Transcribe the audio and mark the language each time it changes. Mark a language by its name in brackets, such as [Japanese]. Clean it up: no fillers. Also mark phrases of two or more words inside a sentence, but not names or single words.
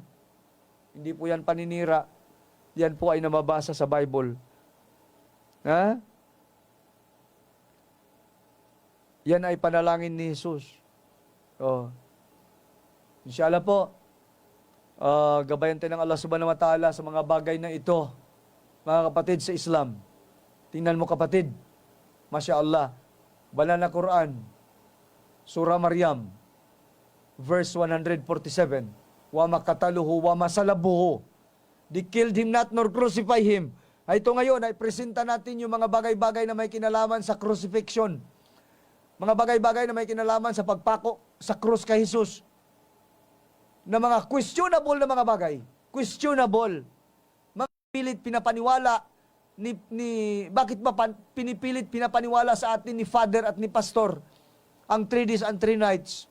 [Filipino] Hindi po yan paninira, yan po ay nababasa sa Bible. Ha? Yan ay panalangin ni Jesus. Inshallah po, gabayan tayo ng Allah [Arabic] سبحانه وتعالى [Filipino] sa mga bagay na ito, mga kapatid sa Islam. Tingnan mo kapatid, [Arabic] ما شاء الله, [Filipino] banal na Quran, Surah Maryam, verse 147, [Arabic] وما قتلوه وما صلبوه, [English] they killed him not nor crucify him. [Filipino] Ito ngayon ay presenta natin yung mga bagay-bagay na may kinalaman sa crucifixion. Mga bagay-bagay na may kinalaman sa pagpako sa krus kay Jesus. Na mga questionable na mga bagay. Questionable. Mga pilit pinapaniwala bakit ba pinipilit pinapaniwala sa atin ni Father at ni Pastor ang [English] 3 days and 3 nights?